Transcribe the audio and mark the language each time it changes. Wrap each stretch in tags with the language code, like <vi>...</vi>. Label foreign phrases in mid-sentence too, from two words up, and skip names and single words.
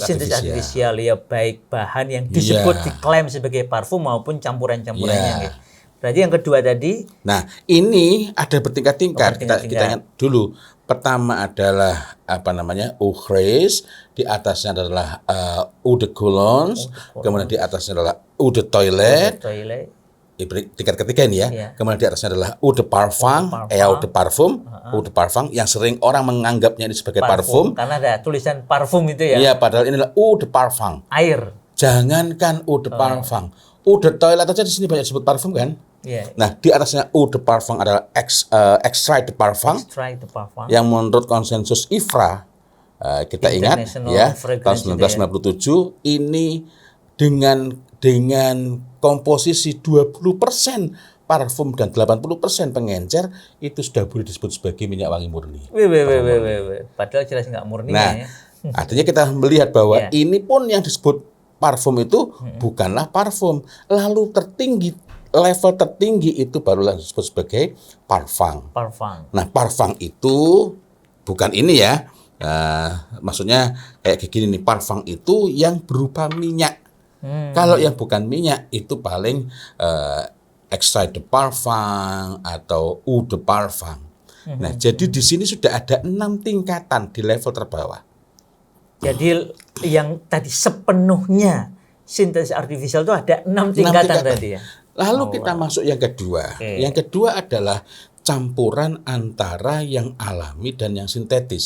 <id>artifisial ya, baik bahan yang disebut diklaim sebagai parfum maupun campuran-campurannya. Berarti yang kedua tadi. Nah, ini ada bertingkat-tingkat. Kita ingat dulu. Pertama adalah ukhrez, di atasnya adalah</id> <fr>eau de cologne,</fr> <id>kemudian di atasnya adalah</id> <fr>eau de toilet.</fr> <id>Tingkat ketiga ini ya. Kemudian di atasnya adalah</id> <fr>eau de parfum, eau de parfum</fr> <id>yang sering orang menganggapnya ini sebagai parfum. Karena ada tulisan parfum itu ya. Iya, padahal ini adalah</id> <fr>eau de parfum.</fr> <id>Air. Jangankan</id> <fr>eau de parfum. Eau de toilet</fr> <id>aja di sini banyak disebut parfum kan? Nah, di atasnya</id> <fr>eau de parfum</fr> <id>adalah</id> <fr>extrait de parfum.</fr> <id>Yang menurut konsensus IFRA, kita ingat ya, tahun 1997 ini dengan komposisi 20% parfum dan 80% pengencer itu sudah boleh disebut sebagai minyak wangi murni. Padahal jelas nggak murni. Nah, artinya kita melihat bahwa ini pun yang disebut parfum itu bukanlah parfum. Lalu level tertinggi itu barulah disebut sebagai parfum. Nah, parfum itu bukan ini ya. Maksudnya kayak gini nih, parfum itu yang berupa minyak. Kalau yang bukan minyak itu paling</id> <fr>extrait de parfum</fr> <id>atau</id> <fr>eau de parfum.</fr> <id>Nah, jadi di sini sudah ada 6 tingkatan di level terbawah. Jadi yang tadi sepenuhnya sintesis artifisial itu ada 6 tingkatan tadi ya. Lalu kita masuk yang kedua. Yang kedua adalah campuran antara yang alami dan yang sintetis.</id>